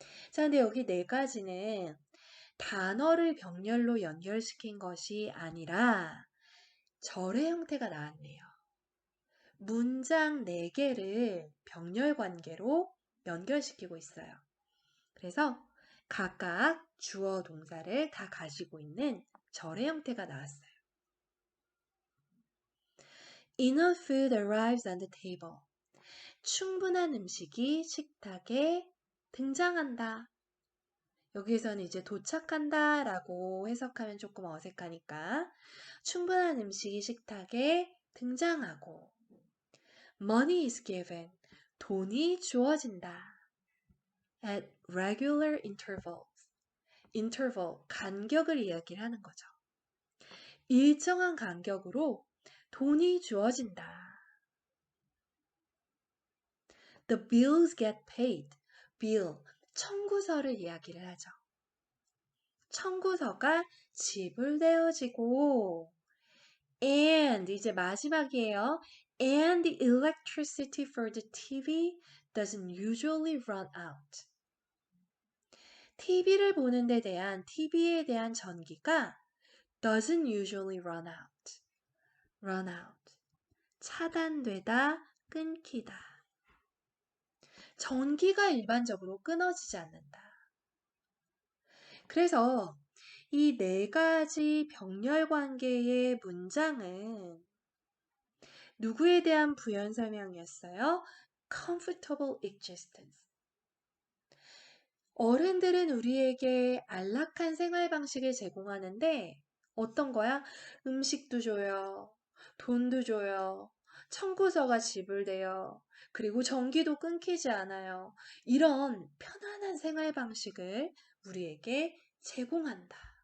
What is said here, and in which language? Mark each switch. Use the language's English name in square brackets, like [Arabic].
[Korean] 자, 근데 여기 네 가지는 단어를 병렬로 연결시킨 것이 아니라 절의 형태가 나왔네요. 문장 4개를 병렬 관계로 연결시키고 있어요. 그래서 각각 주어 동사를 다 가지고 있는 절의 형태가 나왔어요. [English] Enough food arrives on the table. [Korean] 충분한 음식이 식탁에 등장한다. 여기에서는 이제 도착한다 라고 해석하면 조금 어색하니까 충분한 음식이 식탁에 등장하고 [English] Money is given. [Korean] 돈이 주어진다. [English] At regular intervals. [Korean] interval, 간격을 이야기를 하는 거죠. 일정한 간격으로 돈이 주어진다. [English] The bills get paid. [Korean] bill, 청구서를 이야기를 하죠. 청구서가 지불되어지고 and 이제 마지막이에요. [English] And the electricity for the TV doesn't usually run out. [Korean] TV를 보는 데 대한 TV에 대한 전기가 [English] doesn't usually run out. [Korean] run out. 차단되다, 끊기다. 전기가 일반적으로 끊어지지 않는다. 그래서 이 네 가지 병렬 관계의 문장은 누구에 대한 부연 설명이었어요? [English] comfortable existence. [Korean] 어른들은 우리에게 안락한 생활 방식을 제공하는데 어떤 거야? 음식도 줘요. 돈도 줘요. 청구서가 지불돼요. 그리고 전기도 끊기지 않아요. 이런 편안한 생활 방식을 우리에게 제공한다.